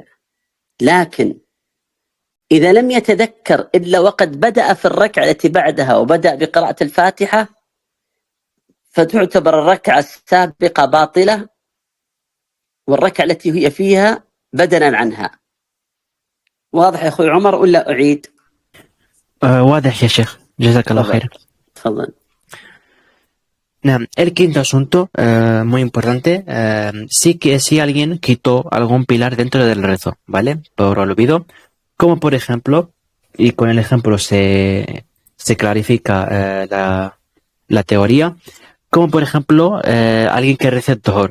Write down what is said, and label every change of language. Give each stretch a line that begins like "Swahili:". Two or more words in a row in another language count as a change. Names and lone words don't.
Arabic: لكن إذا لم يتذكر إلا وقد بدأ في الركعة التي بعدها وبدأ بقراءة الفاتحة، فتعتبر الركعة السابقة باطلة، والركعة التي هي فيها بدلا عنها. واضح يا أخوي عمر ولا أعيد؟ واضح يا شيخ، جزاك الله خير. تفضل.
Spanish: El quinto asunto, muy importante, sí que si alguien quitó algún pilar dentro del rezo, ¿vale? Por olvido, como por ejemplo, y con el ejemplo se clarifica la teoría, como por ejemplo, alguien que reza el Dhuhr,